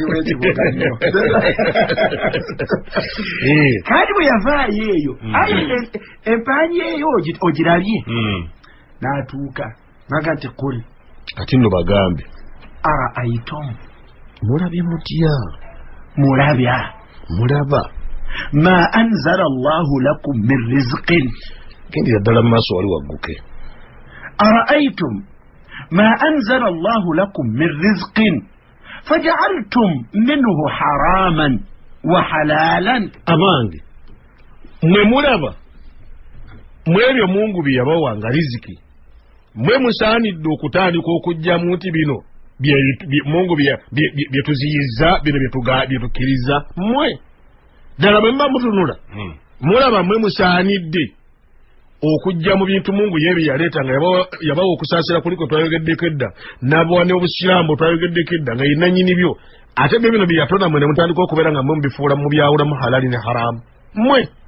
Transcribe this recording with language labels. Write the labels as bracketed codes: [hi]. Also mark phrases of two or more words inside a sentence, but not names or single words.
[lg] kandi bwe yavaayo eyo ayi empaanyi eyo ogirabye n'atuuka naga nti kuli kati nno bagambe [ar] أرأيتم [lg] mulabye mutya mulaba [ar] ما أنزل الله لكم من رزق [lg] gendera ddala mu maaso wali wagguke [ar] أرأيتم ما أنزل الله لكم من رزق فجعلتم منه حراما وحلالا [lg] abange mwe mulaba mwebyo mungu bye yabawa nga riziki mwe musaanidde okutandika okugjamu nti bino mungu bye tuziyiza bino bye tukkiriza mmwe ddala bwe mba mutunula mulaba mwe musaanidde okujja mu bintu mungu yebye yaleeta nga yabawa okusaasira kuliko twayogeddeko edda nabawa n'obusiraamu twayogeddeko edda nga yenanyini byo ate byo bino bye yatonda mwe ne mutandika okubeera nga mwe mubifuula mu byawulamu halali ne haramu mmwe